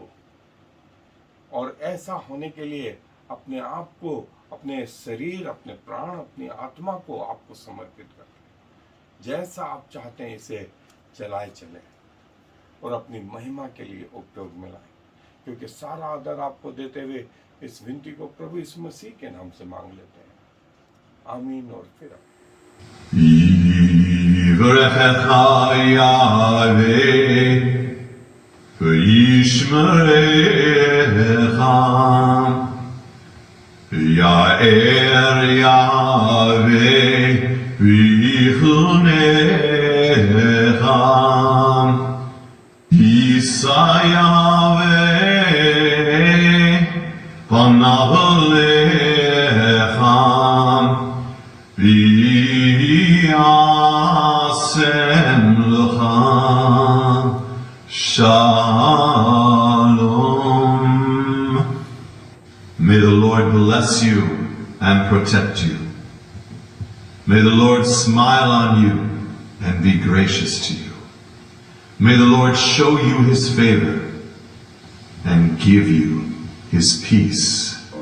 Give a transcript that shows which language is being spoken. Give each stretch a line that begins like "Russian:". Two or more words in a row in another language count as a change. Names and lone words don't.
Hindi: और ऐसा होने के लिए अपने आप को, अपने शरीर, अपने प्राण, अपनी आत्मा को आपको समर्पित करते, जैसा आप चाहते हैं इसे चलाए चले और अपनी महिमा के लिए उपयोग में लाए। क्योंकि सारा आदर आपको देते हुए इस विनती को प्रभु यीशु मसीह के नाम से मांग लेते हैं, आमीन। और फिर
Hebrew: יאר יהוה ויחנך ישא יהוה פניו אליך וישם לך שלום.
English: May the Lord bless you and protect you. May the Lord smile on you and be gracious to you. May the Lord show you his favor and give you his peace.